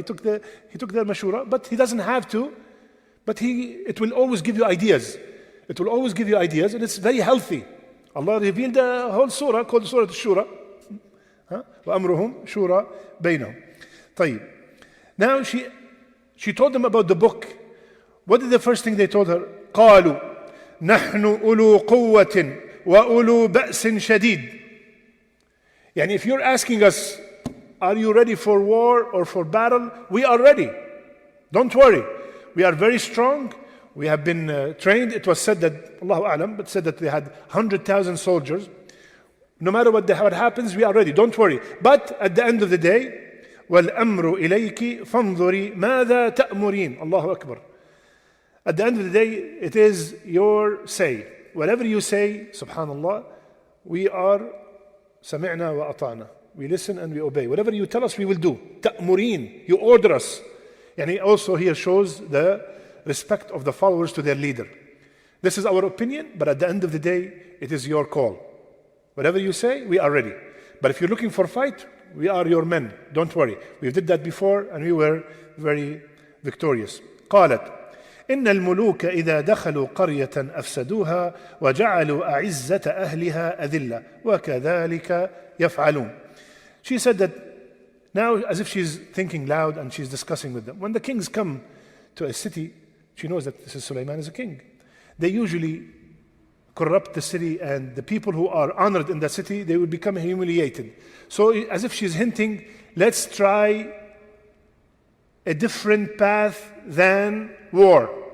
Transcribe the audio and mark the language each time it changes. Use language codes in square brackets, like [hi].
[en] He took their mashura, but he doesn't have to. But it will always give you ideas. It will always give you ideas, and it's very healthy. Allah revealed the whole surah called Surah Al-Shura. [ar] وَأَمْرُهُمْ شُورَى بَيْنَهُم. طيب. [en] Now she told them about the book. What is the first thing they told her? [ar] قالوا نحن أولو قوة وأولو بأس شديد. [en] If you're asking us, are you ready for war or for battle? We are ready. Don't worry. We are very strong. We have been trained. It was said that, Allahu A'lam, but said that they had 100,000 soldiers. No matter what happens, we are ready. Don't worry. But at the end of the day, [ar] وَالْأَمْرُ إِلَيْكِ فَانْظُرِي مَاذَا تَأْمُرِينَ. [en] Allahu Akbar. At the end of the day, it is your say. Whatever you say, subhanallah, we are [ar] سمعنا وأطعنا. [en] We listen and we obey. Whatever you tell us, we will do. تأمرين. You order us. Also here shows the respect of the followers to their leader. This is our opinion, but at the end of the day, it is your call. Whatever you say, we are ready. But if you're looking for fight, we are your men. Don't worry. We did that before and we were very victorious. [ar] قالت إن الملوك إذا دخلوا قرية أفسدوها وجعلوا أعزة أهلها أذلة وكذلك يفعلون. [en] She said that now, as if she's thinking loud and she's discussing with them. When the kings come to a city, she knows that this is Sulaiman is a king. They usually corrupt the city, and the people who are honored in the city, they will become humiliated. So as if she's hinting, let's try a different path than war.